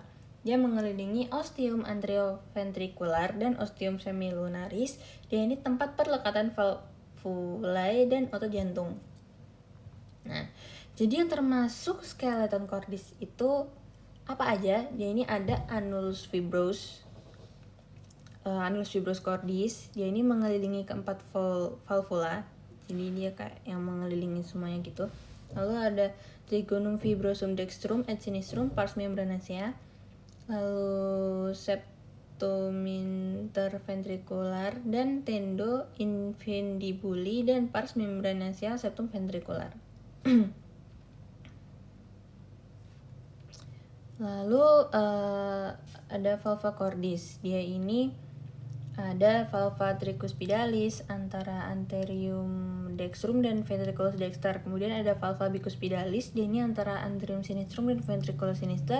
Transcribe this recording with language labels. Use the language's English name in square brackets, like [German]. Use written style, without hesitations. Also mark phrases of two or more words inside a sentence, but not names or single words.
[Indonesian] Dia mengelilingi [Latin] ostium anterioventricular [Indonesian] dan [Latin] ostium semilunaris. [Indonesian] Dia ini tempat perlekatan valvulae dan otot jantung. Nah, jadi yang termasuk [Latin] skeleton cordis [Indonesian] itu apa aja? Dia ini ada [Latin] annulus fibros, annulus fibros cordis. [Indonesian] Dia ini mengelilingi keempat valvula. Jadi dia kayak yang mengelilingi semuanya gitu. Lalu ada [Latin] trigonum fibrosum dextrum et sinistrum pars membranacea. [Indonesian] Lalu [Latin] septum interventricular [Indonesian] dan [Latin] tendo infundibuli [Indonesian] dan [Latin] pars membranacea septum ventricular. [Indonesian] Lalu ada [Latin] valva cordis. [Indonesian] Dia ini ada [Latin] valva tricuspidalis [Indonesian] antara [Latin] anterium dextrum [Indonesian] dan [Latin] ventriculus dexter. [Indonesian] Kemudian ada [Latin] valva bicuspidalis, [Indonesian] dia ini antara [Latin] anterium sinistrum [Indonesian] dan [Latin] ventriculus sinister.